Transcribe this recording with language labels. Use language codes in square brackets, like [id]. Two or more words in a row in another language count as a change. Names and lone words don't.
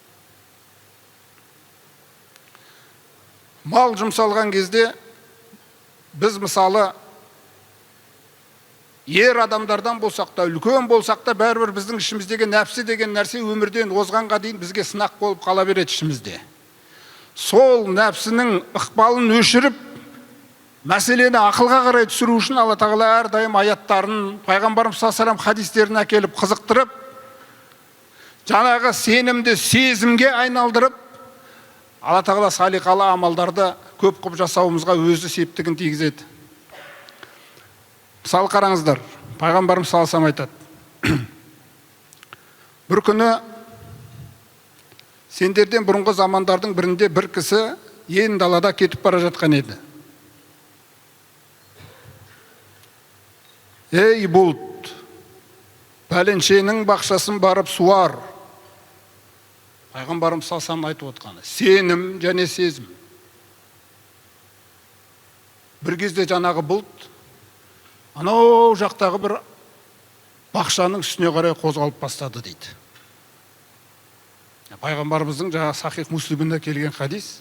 [kk] Мал жұмсалған кезде біз мысалы ер адамдардан болсақ та, үлкен болсақ та, бәрібір біздің ішіміздегі нәпсі деген нәрсе өмірден озғанға дейін бізге сынақ болып қала береді ішімізде. Сол нәпсінің ықпалын өшіріп, мәселені ақылға қарай түсіру үшін Алла тағала әрдайым аяттарын, пайғамбарымыз [ar] صلى الله عليه وسلم [kk] хадистерін әкеліп қызықтырып, жаңағы сенімді сезімге айналдырып, Алла тағала салиқалы амалдарды көп қып жасауымызға өзі септігін тигізеді. Мысалы қараңыздар, пайғамбарымыз [ar] صلى الله عليه وسلم [kk] айтады. Бір күні сендерден бұрынғы замандардың бірінде бір кісі ен далада кетіп бара жатқан еді. Ей бұлт, пәленшенің бақшасын барып суар. Пайғамбарымыз [ar] صلى الله عليه وسلم [kk] айтып отқаны. Сенім және сезім. Бір кезде жаңағы бұлт анау жақтағы бір бақшаның үстіне қарай қозғалып бастады дейді. Пайғамбарымыздың жаңағы Сахих Муслимде келген хадис.